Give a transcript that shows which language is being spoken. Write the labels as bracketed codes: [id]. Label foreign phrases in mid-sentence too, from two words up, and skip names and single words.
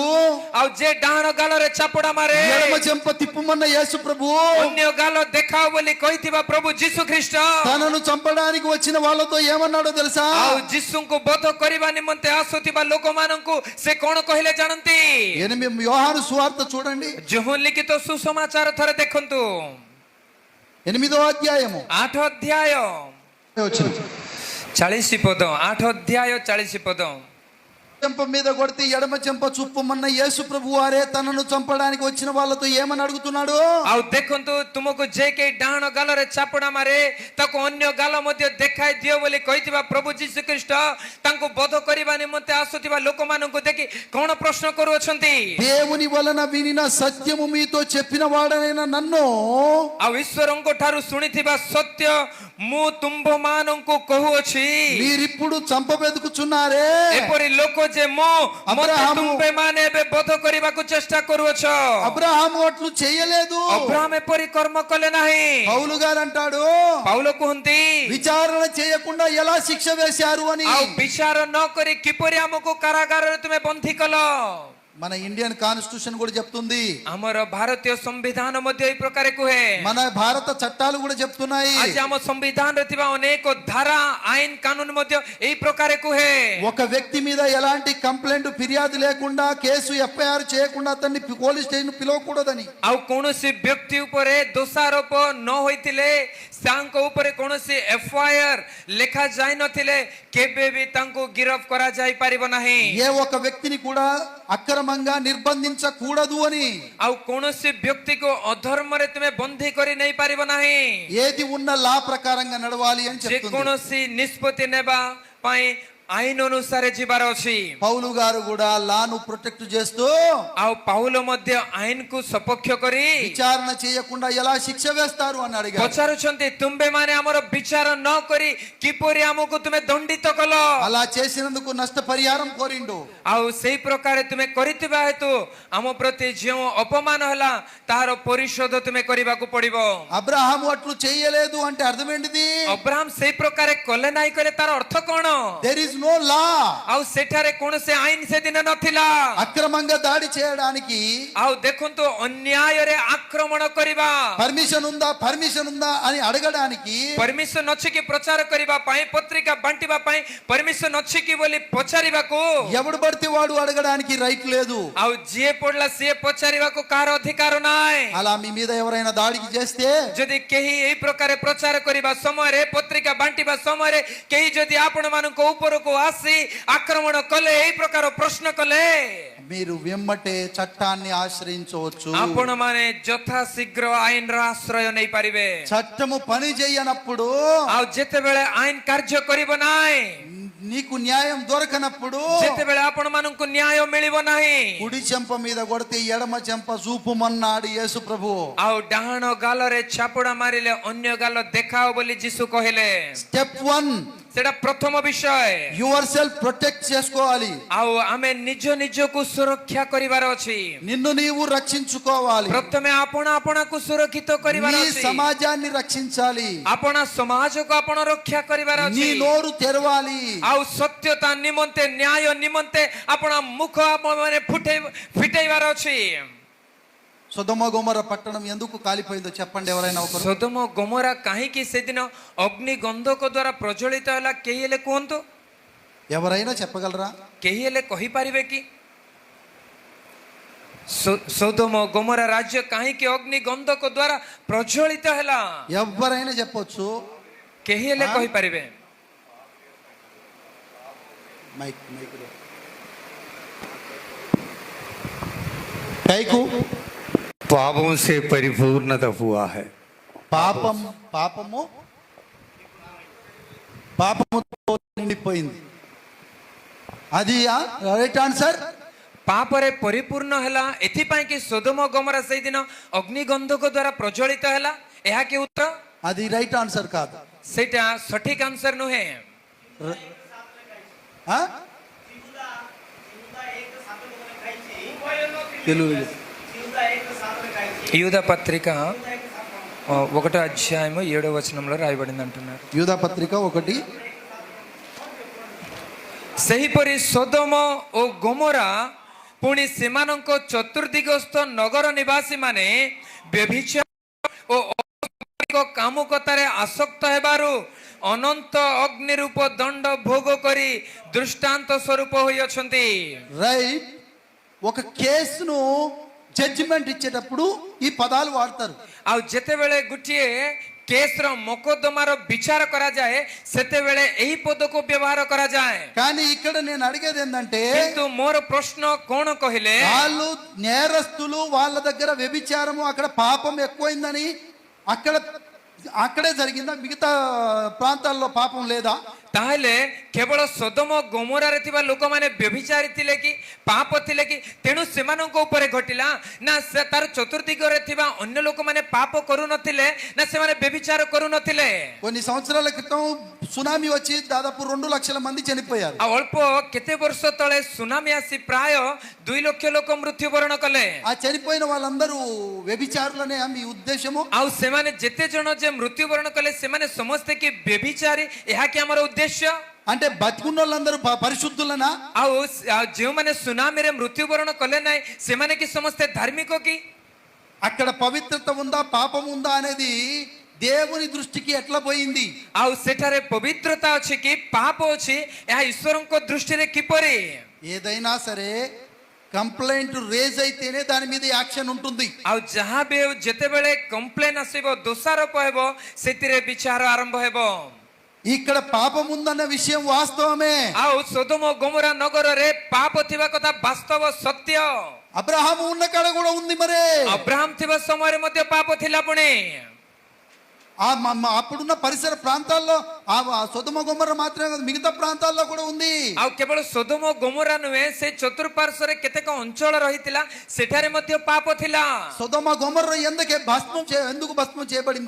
[or] ଆଉ ଯେ ଡାହାଣ ଗାଲରେ ଚାପୁଡା ମାରେ [te] ఎడమ చెంప తిప్పుమన్న యేసు ప్రభు [or] ଅନ୍ୟ ଗାଲ ଦେଖାଅ ବୋଲି କହିଥିବା ପ୍ରଭୁ ଯୀଶୁ ଖ୍ରୀଷ୍ଟ [te] తనను చంపడానికి వచ్చిన వాళ్ళతో ఏమన్నాడో తెలుసా? [or] ଆଉ ଯୀଶୁଙ୍କୁ ବଧ କରିବା ନିମନ୍ତେ ଆସୁଥିବା ଲୋକମାନଙ୍କୁ ସେ କଣ କହିଲେ ଜାଣନ୍ତି? [te] యోహాను సువార్త చూడండి, [or] ଯୋହନ ଲିଖିତ ସୁସମାଚାର ଥରେ ଦେଖନ୍ତୁ [te] 8వ అధ్యాయము [or] 8 ଅଧ୍ୟାୟ [te] వచ్చిన [or] 40 ପଦ। 8 ଅଧ୍ୟାୟ 40 ପଦ। [te] చెంప మీద కొడితే ఎడమ చెంప చూపమన్న యేసు ప్రభు వారే తనను చంపడానికి వచ్చిన వాళ్ళతో ఏమని అడుగుతున్నాడు? [or] ଆଉ ଦେଖନ୍ତୁ ତୁମକୁ ଯେ କେହି ଡାହାଣ ଗାଲରେ ଚାପୁଡା ମାରେ ତାକୁ ଅନ୍ୟ ଗାଲ ମଧ୍ୟ ଦେଖାଇ ଦିଅ ବୋଲି କହିଥିବା ପ୍ରଭୁ ଯୀଶୁ ଖ୍ରୀଷ୍ଟ ତାଙ୍କୁ ବଧ କରିବା ନିମନ୍ତେ ଆସୁଥିବା ଲୋକମାନଙ୍କୁ ଦେଖି କଣ ପ୍ରଶ୍ନ କରୁଅଛନ୍ତି? [te] దేవుని వలన వినిన సత్యము మీతో చెప్పిన వాడనైన నన్ను [or] ଆଉ ଈଶ୍ୱରଙ୍କ ଠାରୁ ଶୁଣିଥିବା ସତ୍ୟ ମୁଁ ତୁମ୍ଭମାନଙ୍କୁ କହୁଅଛି [te] మీరిప్పుడు చంపబెదుకుచున్నారే [or] ଏପରି ଲୋକ ଯେ ମୁଁ ମୋତେ [te] అబ్రహాము- [or] ତୁମ୍ଭେମାନେ ଏବେ ବଧ କରିବାକୁ ଚେଷ୍ଟା କରୁଅଛ [te] అబ్రహాము అట్లు చేయలేదు [or] ଅବ୍ରାହମ ଏପରି କର୍ମ କଲେ ନାହିଁ [te] పౌలు గారు అంటాడు [or] ପାଉଲ କୁହନ୍ତି [te] విచారణ చేయకుండా ఎలా శిక్ష వేశారు అని [or] ଆଉ ବିଚାର ନ କରି କିପରି ଆମକୁ କାରାଗାରରେ ତୁମେ ବନ୍ଦୀ କଲ [te] మన [en] Indian constitution [te] కూడా చెప్తుంది [or] ଆମର ଭାରତୀୟ ସମ୍ବିଧାନ ମଧ୍ୟ ଏଇ ପ୍ରକାର କୁହେ [te] మన భారత చట్టాలు కూడా చెప్తున్నాయి [or] ଆଜି ଆମ ସମ୍ବିଧାନରେ ଥିବା ଅନେକ ଧାରା ଆଇନ କାନୁନ ମଧ୍ୟ ଏଇ ପ୍ରକାର କୁହେ [te] ఒక వ్యక్తి మీద ఎలాంటి కంప్లైంట్ ఫిర్యాదు లేకుండా కేసు ఎఫ్ఐఆర్ చేయకుండా అతన్ని [en] police station [te] పిలవకూడదని [or] ଆଉ କୌଣସି ବ୍ୟକ୍ତି ଉପରେ ଦୋଷାରୋପ ନ ହୋଇଥିଲେ ତାଙ୍କ ଉପରେ କୌଣସି ଏଫଆଇଆର ଲେଖା ଯାଇ ନଥିଲେ କେବେ ବି ତାଙ୍କୁ ଗିରଫ କରାଯାଇ ପାରିବ ନାହିଁ [te] ఏ ఒక్క వ్యక్తిని కూడా అక్రమంగా నిర్బంధించకూడదు అని [or] ଆଉ କୌଣସି ବ୍ୟକ୍ତିକୁ ଅଧର୍ମରେ ତୁମେ ବନ୍ଦୀ କରି ନେଇ ପାରିବ ନାହିଁ [te] ఏది ఉన్న లా ప్రకారంగా నడవాలి అని చెప్తుంది [or] ଯେକୌଣସି ନିଷ୍ପତ୍ତି ନେବା ପାଇଁ ଆଇନ ଅନୁସାରେ ଯିବାର ଅଛି [te] పౌలు గారు కూడా లాను ప్రొటెక్ట్ చేస్తూ [or] ଆଉ ପାଉଲ ମଧ୍ୟ ଆଇନକୁ ସପକ୍ଷ କରି [te] విచారణ చేయకుండా ఎలా శిక్ష వేస్తారు అని అడిగారు [or] ପଚାରୁଛନ୍ତି ତୁମ୍ଭେମାନେ ଆମର ବିଚାର ନ କରି କିପରି ଆମକୁ ତୁମେ ଦଣ୍ଡିତ କଲ [te] అలా చేసినందుకు నష్టపరిహారం కోరిండు [or] ଆଉ ସେଇ ପ୍ରକାର ତୁମେ କରିଥିବା ହେତୁ ଆମ ପ୍ରତି ଯେଉଁ ଅପମାନ ହେଲା ତାହାର ପରିଶୋଧ ତୁମେ କରିବାକୁ ପଡିବ [te] అబ్రహాము అట్లు చేయలేదు అంటే అర్థం ఏంటిది [or] ଅବ୍ରାହମ ସେଇ ପ୍ରକାର କଲେ ନାହିଁ କହିଲେ ତାର ଅର୍ଥ କଣ [en] There is no law [or] ଆଉ ସେଠାରେ କୌଣସି ଆଇନ ସେଦିନ ନଥିଲା [te] అక్రమంగా దాడి చేయడానికి [or] ଆଉ ଦେଖନ୍ତୁ ଅନ୍ୟାୟରେ ଆକ୍ରମଣ କରିବା [te] పర్మిషన్ ఉందా అని అడగడానికి [or] ପରମିଶନ ଅଛି କି ପ୍ରଚାର କରିବା ପାଇଁ ପତ୍ରିକା ବାଣ୍ଟିବା ପାଇଁ ପରମିଶନ ଅଛି କି ବୋଲି ପଚାରିବାକୁ [te] ఎవడు పడితే వాడు అడగడానికి రైట్ లేదు [or] ଆଉ ଯିଏ ପଡିଲା ସିଏ ପଚାରିବାକୁ କାହାର ଅଧିକାର ନାହିଁ [te] అలా మీ మీద ఎవరైనా దాడికి చేస్తే [or] ଯଦି କେହି ଏଇ ପ୍ରକାର ପ୍ରଚାର କରିବା ସମୟରେ ପତ୍ରିକା ବାଣ୍ଟିବା ସମୟରେ କେହି ଯଦି ଆପଣ ମାନଙ୍କ ଉପରକୁ ଆସି ଆକ୍ରମଣ କଲେ ଏଇ ପ୍ରକାର ପ୍ରଶ୍ନ କଲେ [te] మీరు వెమ్మటే చట్టాన్ని ఆశ్రయించవచ్చు [or] ଆପଣ ମାନେ ଯଥା ଶୀଘ୍ର ଆଇନର ଆଶ୍ରୟ ନେଇ ପାରିବେ [te] చట్టము పని చేయనప్పుడు [or] ଆଉ ଯେତେବେଳେ ଆଇନ କାର୍ଯ୍ୟ କରିବ ନାହିଁ [te] నీకు న్యాయం దొరకనప్పుడు [or] ଯେତେବେଳେ ଆପଣ ମାନଙ୍କୁ ନ୍ୟାୟ ମିଳିବ ନାହିଁ [te] కుడి చెంప మీద కొడితే ఎడమ చెంప చూపుమన్నాడు యేసు ప్రభు [or] ଆଉ ଡାହାଣ ଗାଲରେ ଚାପୁଡା ମାରିଲେ ଅନ୍ୟ ଗାଲ ଦେଖାଅ ବୋଲି ଯୀଶୁ କହିଲେ [te] స్టెప్ 1 [or] ସେଟା ପ୍ରଥମ ବିଷୟ [en] your self [te] ప్రొటెక్ట్ చేసుకోవాలి [or] ଆଉ ଆମେ ନିଜ ନିଜକୁ ସୁରକ୍ଷା କରିବାର ଅଛି [te] నిన్ను నీవు రక్షించుకోవాలి [or] ପ୍ରଥମେ ଆପଣ ଆପଣଙ୍କୁ ସୁରକ୍ଷିତ କରିବାର [te] నీ [or] ଅଛି [te] సమాజాన్ని రక్షించాలి [or] ଆପଣ ସମାଜକୁ ଆପଣ ରକ୍ଷା କରିବାର [te] నీ [or] ଅଛି [te] నోరు తెరవాలి [or] ଆଉ ସତ୍ୟତା ନିମନ୍ତେ ନ୍ୟାୟ ନିମନ୍ତେ ଆପଣ ମୁଖ ଆପଣମାନେ ଫିଟେଇବାର ଅଛି [te] సొదొమ గొమొర పట్టణం ఎందుకు కాలిపోయిందో చెప్పండి ఎవరైనా ఒకరు [or] ସୋଦମ ଗୋମରା କାହିଁକି ସେଦିନ ଅଗ୍ନି ଗନ୍ଧକ ଦ୍ୱାରା ପ୍ରଜ୍ୱଳିତ ହେଲା କେହି ହେଲେ କୁହନ୍ତୁ [te] ఎవరైనా చెప్పగలరా [or] କେହି ହେଲେ କହିପାରିବେ କି ସୋଦମ ଗୋମରା ରାଜ୍ୟ କାହିଁକି ଅଗ୍ନି ଗନ୍ଧକ ଦ୍ୱାରା ପ୍ରଜ୍ୱଳିତ ହେଲା [te] ఎవరైనా చెప్పొచ్చు [or] କେହି ହେଲେ କହିପାରିବେ మైక్ కైకు [hi] पापों से परिपूर्णता हुआ है [te] పాపము పాపముతో నిండిపోయింది అది [en] right answer [or] ପାପରେ ପରିପୂର୍ଣ୍ଣ ହେଲା ଏଥିପାଇଁ କି ସୋଦମ ଗୋମରା ସେଇଦିନ ଅଗ୍ନି ଗନ୍ଧକ ଦ୍ୱାରା ପ୍ରଜ୍ୱଳିତ ହେଲା ଏହା କି ଉତ୍ତର [te] అది [en] right answer [te] కాదు [or] ସେଇଟା ସଠିକ ଆନ୍ସର ନୁହେଁ [te] తెలుగు యూదా పత్రిక 1వ అధ్యాయము 7వ వచనంలో రాయబడింది అంటున్నారు యూదా పత్రిక 1 [or] ସେହିପରି ସୋଦମ ଓ ଗୋମରା ପୁଣି ସେମାନଙ୍କ ଚତୁର୍ଦିଗସ୍ଥ ନଗର ନିବାସୀମାନେ ବ୍ୟଭିଚାର ଓ ଅସାମାଜିକ କାମୁକତାରେ ଆସକ୍ତ ହେବାରୁ ଅନନ୍ତ ଅଗ୍ନି ରୂପ ଦଣ୍ଡ ଭୋଗ କରି ଦୃଷ୍ଟାନ୍ତ ସ୍ୱରୂପ ହୋଇଅଛନ୍ତି [te] రైట్ ఒక కేసును జడ్జిమెంట్ ఇచ్చేటప్పుడు ఈ పదాలు వాడతారు [or] ଆଉ ଯେତେବେଳେ ଗୋଟିଏ କେସର మొకଦ୍ଦମାର ବିଚାର କରାଯାଏ ସେତେବେଳେ ଏହି ପଦକୁ ବ୍ୟବହାର କରାଯାଏ [te] కానీ ఇక్కడ నేను అడిగేది ఏంటంటే [or] କିନ୍ତୁ ମୋର ପ୍ରଶ୍ନ କଣ କହିଲେ [te] వాళ్ళు నేరస్తులు వాళ్ళ దగ్గర వ్యభిచారము అక్కడ పాపం ఎక్కువైందని అక్కడే జరిగిందా మిగతా ప్రాంతాల్లో పాపం లేదా [or] ତାହେଲେ କେବଳ ସୋଦମ ଗୋମରାରେ ଥିବା ଲୋକମାନେ ବ୍ୟଭିଚାରୀ ଥିଲେ କି ପାପ ଥିଲେ କି ତେଣୁ ସେମାନଙ୍କ ଉପରେ ଘଟିଲା ନା ତାର ଚତୁର୍ଦିଗରେ ଥିବା ଅନ୍ୟ ଲୋକମାନେ ପାପ କରୁନଥିଲେ ନା ସେମାନେ ବ୍ୟଭିଚାର କରୁନଥିଲେ? [te] కొన్ని సంవత్సరాల క్రితం సునామీ వచ్చి దాదాపు 2 లక్షల మంది చనిపోయారు. [or] ଆଉ ଅଳ୍ପ କେତେ ବର୍ଷ ତଳେ ସୁନାମି ଆସି ପ୍ରାୟ 2 ଲକ୍ଷ ଲୋକ ମୃତ୍ୟୁବରଣ କଲେ. [te] ఆ చనిపోయిన వాళ్ళందరూ వ్యభిచారులనే మీ ఉద్దేశము? [or] ଆଉ ସେମାନେ ଯେତେ ଜଣ ଯେ ମୃତ୍ୟୁବରଣ କଲେ ସେମାନେ ସମସ୍ତେ କି ବ୍ୟଭିଚାରୀ, ଏହା କି ଆମର ଉଦ୍ଦେଶ୍ୟ? [te] అంటే బతికున్న వాళ్ళందరూ పరిశుద్ధులనా? [or] ଆଉ ଯେଉଁମାନେ ସୁନାମିରେ ମୃତ୍ୟୁବରଣ କଲେ ନାହିଁ ସେମାନେ କି ସମସ୍ତେ ଧାର୍ମିକ କି? [te] అక్కడ పవిత్రత ఉందా పాపం ఉందా అనేది దేవుని దృష్టికి ఎట్లా పోయింది? [or] ଆଉ ସେଠାରେ ପବିତ୍ରତା ଅଛି କି ପାପ ଅଛି ଏହା ଈଶ୍ୱରଙ୍କ ଦୃଷ୍ଟିରେ କିପରି? [te] ఏదైనా సరే [en] complaint raise [te] అయితేనే దాని మీద యాక్షన్ ఉంటుంది. [or] ଆଉ ଯାହା ବି ହେଉ ଯେତେବେଳେ କମ୍ପ୍ଲେନ ଆସିବ, ଦୋଷାରୋପ ହେବ, ସେଥିରେ ବିଚାର ଆରମ୍ଭ ହେବ. [te] ఇక్కడ పాపం ఉందన్న విషయం వాస్తవమే. [or] ଆଉ ସୋଦମ ଗୋମରା నగରରେ పాప ଥିବା କଥା ବାସ୍ତବ సత్ୟ. [te] అబ్రహాము ఉన్న కాడ కూడా ఉంది. మరి [or] అబ్రహాం ଥିବା ସମୟରେ ମଧ୍ୟ ପାପ ଥିଲା. ପୁଣି [te] అప్పుడున్న పరిసర ప్రాంతాల్లో ఆ సొదొమ గొమొర్రా మాత్రమే కాదు, మిగతా ప్రాంతాల్లో కూడా ఉంది. [or] ଆଉ କେବଳ ସୋଦମ ଗୋମରା ନୁହେଁ, ସେ ଚତୁଃପାର୍ଶ୍ୱରେ କେତେକ ଅଞ୍ଚଳ ରହିଥିଲା, ସେଠାରେ ମଧ୍ୟ ପାପ ଥିଲା. [te] సొదొమ గొమొర్రా ఎందుకు భస్మం చేయబడిందో?